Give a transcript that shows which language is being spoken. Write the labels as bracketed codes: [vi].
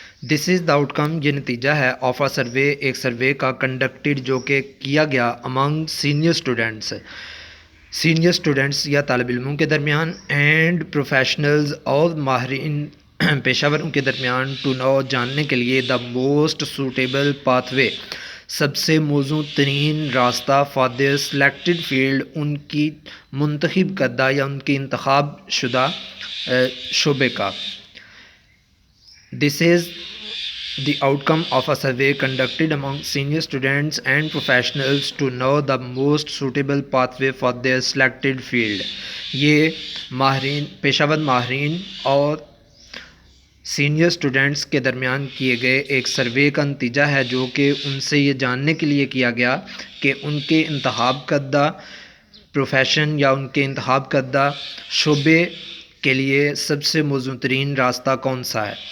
[en] this is the out come, [ur] یہ نتیجہ ہے [en] of a survey, [ur] ایک سروے کا کنڈکٹڈ جو کہ کیا گیا [en] among senior students, [ur] سینئر اسٹوڈنٹس یا طالب علموں کے درمیان [en] and professionals [ur] اور ماہرین پیشہ وروں کے درمیان [en] to know [ur] جاننے کے لیے [en] the most suitable pathway [ur] سب سے موزوں ترین راستہ [en] for their selected field [ur] ان کی منتخب کردہ یا ان کی انتخاب شدہ شعبے کا. [en] This is the outcome of a survey conducted among senior students and professionals to know the most suitable pathway for their selected field. [ur] یہ ماہرین پیشہ ور ماہرین اور سینئر اسٹوڈنٹس کے درمیان کیے گئے ایک سروے کا نتیجہ ہے جو کہ ان سے یہ جاننے کے لیے کیا گیا کہ ان کے انتخاب کردہ پروفیشن یا ان کے انتخاب کردہ شعبے کے لیے سب سے موزوں ترین راستہ کون سا ہے.